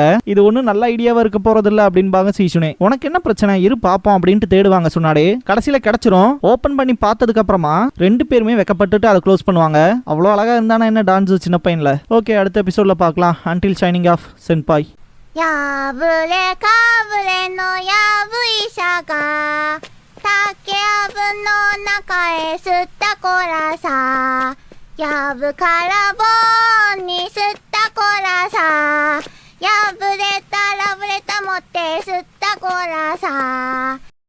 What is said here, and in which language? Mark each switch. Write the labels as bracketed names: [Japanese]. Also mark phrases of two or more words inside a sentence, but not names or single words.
[Tamil] இது ஒன்னும் நல்ல ஐடியாவா இருக்க போறது இல்ல அப்படின்பாங்க சீசுனே. உனக்கு என்ன பிரச்சனை இரு பாப்போம் அப்படின்ட்டு தேடுவாங்க சுனாடே. கடைசியில கிடைச்சிரும். ஓபன் பண்ணி பார்த்ததுக்கு அப்புறமா 2 பேருமே வெக்கப்பட்டுட்டு அதை க்ளோஸ் பண்ணுவாங்க. அவ்வளவு அழகா இருந்தானா என்ன டான்ஸ் சின்ன பையன்ல. ஓகே, அடுத்த எபிசோட்ல பார்க்கலாம். அன்டில் ஷைனிங் ஆஃப் சென்பாய். யாபுலே காபுலே நோ யாபு இஷாகா [Japanese] 竹やぶの中へ吸ったコラさやぶから棒に吸ったコラさ破れたラブレタ持って吸ったコラさ